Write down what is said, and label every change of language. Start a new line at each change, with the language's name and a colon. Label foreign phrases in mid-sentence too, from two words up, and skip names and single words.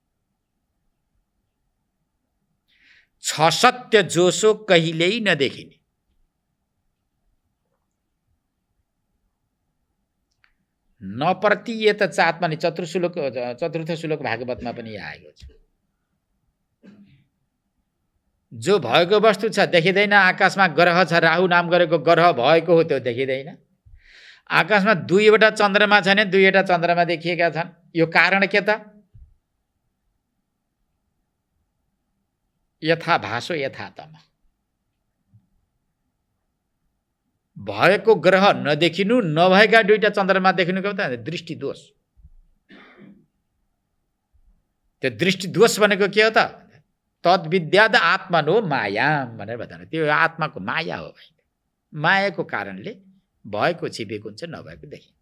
Nepali: छ सत्य जोसो कहिल्यै नदेखिने,
Sanskrit: नप्रतीयत चात्मनि
Nepali: चतुर्थ श्लोक भागवतमा पनि आएको छ। जो भएको वस्तु छ देखिँदैन। आकाशमा ग्रह छ, राहु नाम गरेको ग्रह भएको हो, त्यो देखिँदैन। आकाशमा 2वटा चन्द्रमा छैन, 2वटा चन्द्रमा देखिएका छन्। यो कारण के त?
Sanskrit: यथा भासो यथा तम,
Nepali: भएको ग्रह नदेखिनु, नभएका दुईटा चन्द्रमा देखिनु के त दृष्टि दोष। त्यो दृष्टि दोष भनेको के हो त?
Sanskrit: तद्विद्याद आत्मनो माया
Nepali: भनेर बताउनु। त्यो आत्माको माया हो भाइ। मायाको कारणले भएको छिपेको हुन्छ, नभएको देखिन्छ।